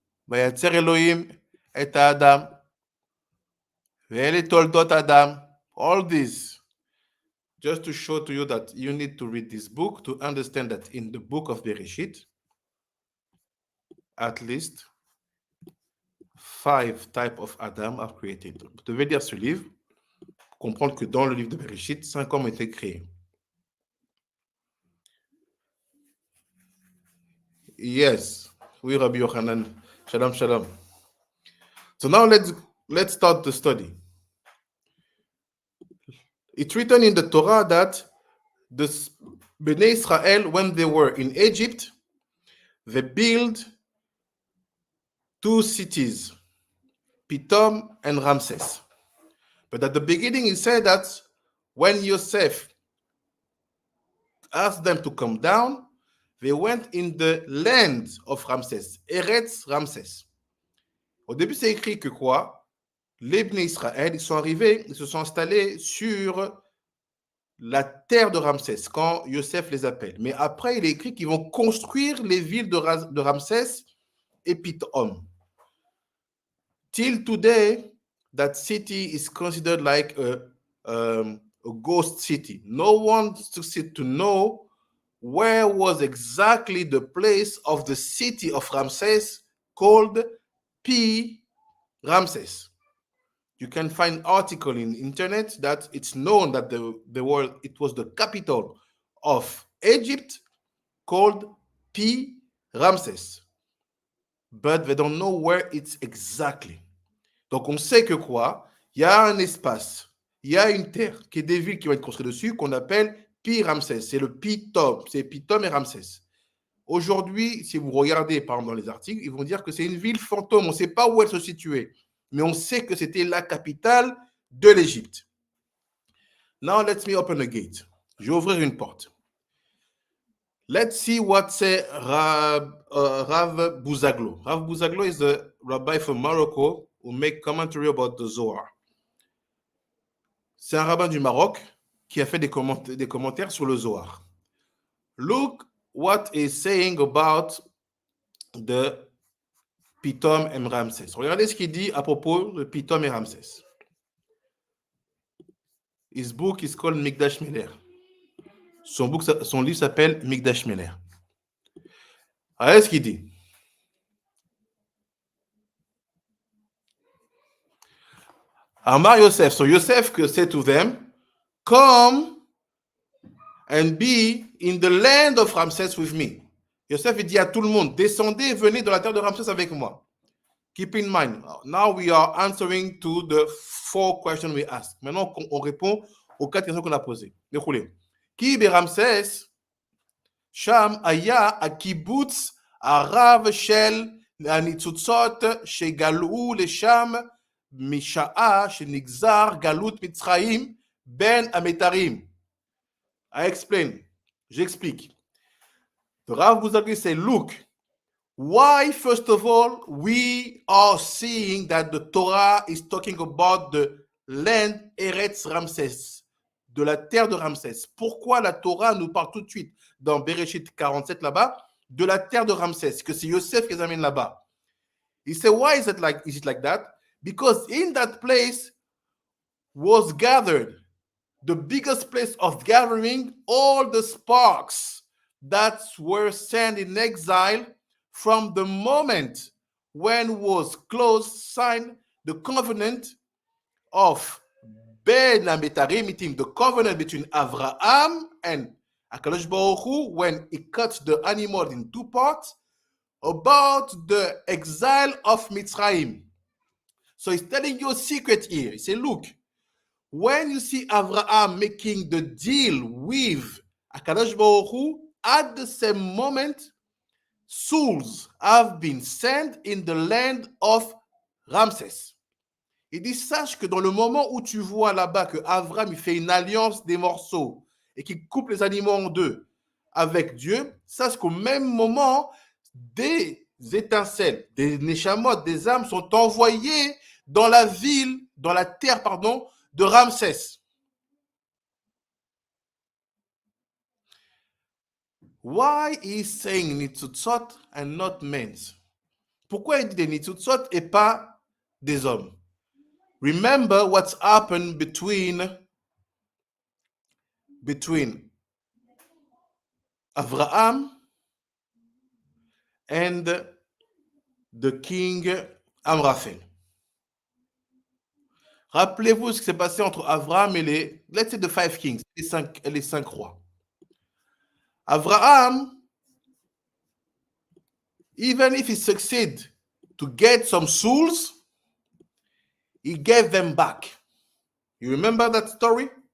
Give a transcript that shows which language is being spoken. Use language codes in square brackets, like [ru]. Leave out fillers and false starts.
[he] Vayatzer Elohim et Adam. Ve'ele toldot Adam. [en] All this, just to show to you that you need to read this book to understand that in the book of Bereshit, at least 5 types of Adam are created. [fr] Vous devez lire ce livre, comprendre que dans le livre de Bereshit, 5 hommes ont été créés. [en] Yes, oui, Rabbi Yochanan. Shalom, shalom. So now let's start the study. It's written in the Torah that the Bnei Israel, when they were in Egypt, they built 2 cities, Pithom and Ramses. But at the beginning, he said that when Yosef asked them to come down, they went in the land of Ramses, Eretz Ramses. [fr] Au début, c'est écrit que quoi? Les Bnei Israël, ils sont arrivés, ils se sont installés sur la terre de Ramsès, quand Yosef les appelle. Mais après, il est écrit qu'ils vont construire les villes de Ramsès et Pithom. [en] Till today, that city is considered like a ghost city. No one to know where was exactly the place of the city of Ramses called P. Ramses. You can find article in the internet that it's known that it was the capital of Egypt called P. Ramses. But they don't know where it's exactly. [fr] Donc on sait que quoi? Il y a un espace, il y a une terre, qui est des villes qui vont être construites dessus, qu'on appelle Pi Ramsès. C'est le Pithom, c'est Pithom et Ramsès. Aujourd'hui, si vous regardez par exemple dans les articles, ils vont dire que c'est une ville fantôme, on ne sait pas où elle se situait. Mais on sait que c'était la capitale de l'Égypte. [en] Now, let me open a gate. [fr] Je vais ouvrir une porte. [en] Let's see what say Rav Buzaglo. Rav Buzaglo is a rabbi from Morocco who make commentary about the Zohar. [fr] C'est un rabbin du Maroc qui a fait des commentaires sur le Zohar. [en] Look what he's saying about the Pithom et Ramsès. [fr] Regardez ce qu'il dit à propos de Pithom et Ramsès. [en] His book is called Mikdash Meler. [fr] Son livre s'appelle Mikdash Meler. Regardez ce qu'il dit. [he] Amar Yosef. [en] So Yosef said to them, come and be in the land of Ramsès with me. [fr] Yosef dit à tout le monde, descendez et venez dans la terre de Ramsès avec moi. [en] Keep in mind, now we are answering to the 4 questions we asked. [fr] Maintenant, on répond aux 4 questions qu'on a posées. Déroulez. [he] Ki be Ramsès, Sham aya a kibbutz arav shel הנצוצות שגלו לשם משעה שנגזר גלות מצרים בין המתרים. [en] I explain. [fr] J'explique. [en] The Rav Buzagli say, look, why, first of all, we are seeing that the Torah is talking about the land Eretz Ramsès, [fr] de la terre de Ramsès. Pourquoi la Torah nous parle tout de suite dans Bereshit 47 là-bas de la terre de Ramsès, que c'est Yosef qui les amène là-bas? [en] He said, why is it like that? Because in that place was gathered the biggest place of gathering all the sparks that were sent in exile from the moment when was closed, signed the covenant of Ben Ametarim, meaning the covenant between Avraham and HaKadosh Baruch Hu, when he cut the animal in 2 parts, about the exile of Mitzrayim. So he's telling you a secret here. He said, look, when you see Avraham making the deal with HaKadosh Baruch Hu, at the same moment, sous have been sent in the land of Ramsès. [fr] Il dit, sache que dans le moment où tu vois là-bas que Avraham il fait une alliance des morceaux et qu'il coupe les animaux en 2 avec Dieu, sache qu'au même moment, des étincelles, des neshamot, des âmes sont envoyées dans la ville, dans la terre, pardon, de Ramsès. [en] Why is saying nitzutzot and not men's? [fr] Pourquoi il dit des nitzutzot et pas des hommes? [en] Remember what's happened between Avraham and the king Amraphel. [fr] Rappelez-vous ce qui s'est passé entre Avraham et [en] let's say the 5 kings, [fr] les 5 rois. [en] Avraham, even if he succeeded to get some souls, he gave them back. You remember that story?